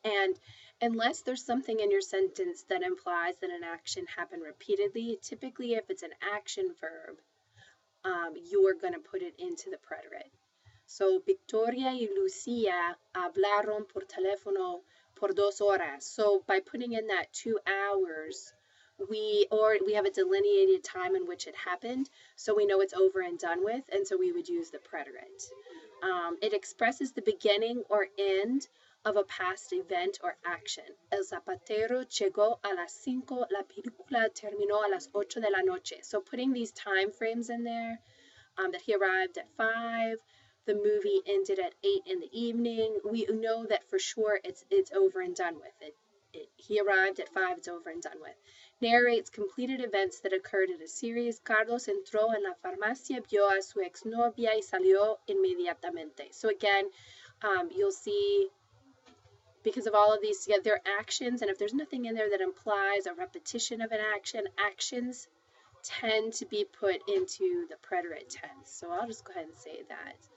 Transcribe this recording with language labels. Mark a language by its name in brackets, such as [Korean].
[English] And unless there's something in your sentence that implies that an action happened repeatedly, typically if it's an action verb, you're going to put it into the preterite. So [Spanish] Victoria y Lucia hablaron por teléfono por 2 horas. [English] So by putting in that 2 hours, we have a delineated time in which it happened, so we know it's over and done with, and so we would use the preterite. It expresses the beginning or end of a past event or action. [Spanish] El zapatero llegó a las 5, la película terminó a las 8 de la noche. [English] So putting these time frames in there, that he arrived at 5, the movie ended at 8 in the evening, we know that for sure it's over and done with. He arrived at 5, it's over and done with. Narrates completed events that occurred in a series. [Spanish] Carlos entró en la farmacia, vio a su exnovia y salió inmediatamente. [English] So again, you'll see, because of all of these together, they're actions, and if there's nothing in there that implies a repetition of an action, actions tend to be put into the preterite tense. So I'll just go ahead and say that.